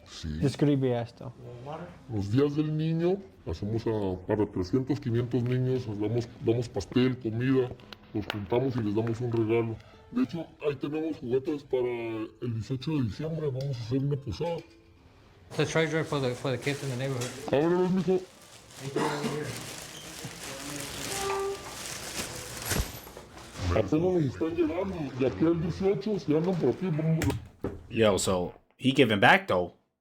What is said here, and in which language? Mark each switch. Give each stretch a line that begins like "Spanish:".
Spanish: Sí. Describe esto. Los días del niño, hacemos para 300, 500 niños, damos pastel, comida, los juntamos y les damos un regalo. De hecho, ahí tenemos juguetes para el 18 de diciembre, vamos a hacer una posada.
English: It's a treasure for the kids in the neighborhood.
Spanish: Ábrelos, mijo. Apenas nos están llegando, y aquí el 18, si andan por aquí, vamos.
English: Yo, so he giving back though.